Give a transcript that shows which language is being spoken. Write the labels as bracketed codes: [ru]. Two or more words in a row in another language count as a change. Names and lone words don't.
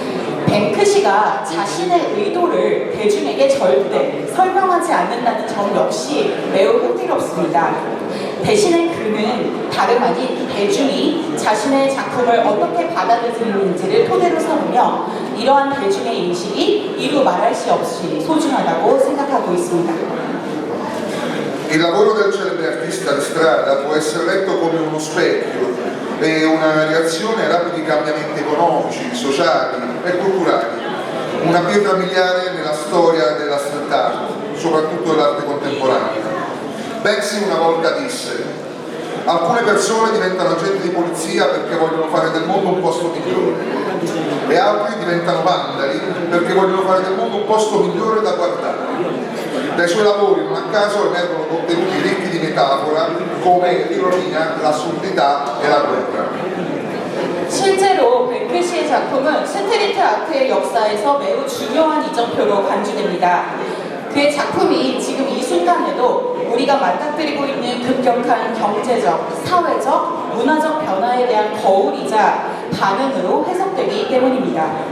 [ko] 뱅크시가 자신의 의도를 대중에게 절대 설명하지 않는다는 점 역시 매우 흥미롭습니다. 대신에 그는 다름 아닌 대중이 자신의 작품을 어떻게 받아들이는지를 토대로 삼으며 이러한 대중의 인식이 이루 말할 수 없이 소중하다고 생각하고 있습니다. [it] Il lavoro del celebre artista di strada può essere letto come uno specchio e una reazione ai rapidi cambiamenti economici, sociali e culturali, una pietra miliare nella storia della street art, soprattutto dell'arte contemporanea. Banksy una volta disse: alcune persone diventano agenti di polizia perché vogliono fare del mondo un posto migliore e altri diventano vandali perché vogliono fare del mondo un posto migliore da guardare. Dai suoi lavori non a caso emergono contenuti ricchi di metafora come l'ironia, l'assurdità e la guerra. [ko] 실제로 뱅크시의 작품은 스트리트 아트의 역사에서 매우 중요한 이정표로 간주됩니다. 그의 작품이 지금 이 순간에도 우리가 맞닥뜨리고 있는 급격한 경제적, 사회적, 문화적 변화에 대한 거울이자 반응으로 해석되기 때문입니다.